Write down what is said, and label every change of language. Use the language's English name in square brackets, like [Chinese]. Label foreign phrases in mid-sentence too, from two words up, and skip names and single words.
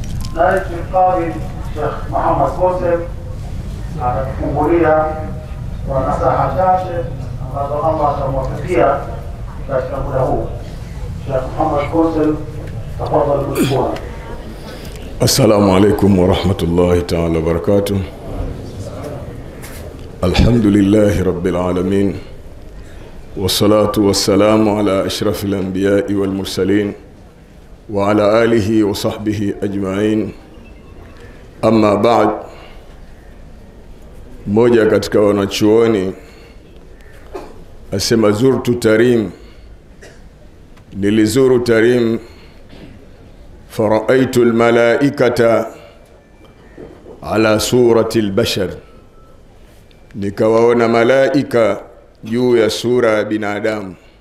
[Arabic] نائب القاضي الشيخ محمد كوسل على [Swahili] kufungulia kwa nasaha chache ambazo Allah atamwafikia katika muda huu. Sheikh Muhammad Kosel, tafadhali mshukuru. [Arabic] السلام عليكم ورحمة الله تعالى وبركاته. الحمد لله رب العالمين. والصلاة والسلام على أشرف الأنبياء والمرسلين وعلى آله وصحبه أجمعين. أما بعد. [Swahili] Mmoja katika wanachuoni asema [Arabic] زرت تريم, [Swahili] nilizuru Tarim [Arabic] فرأيت الملائكة على صورة البشر, [Swahili] nikawaona malaika juu ya sura ya binadamu.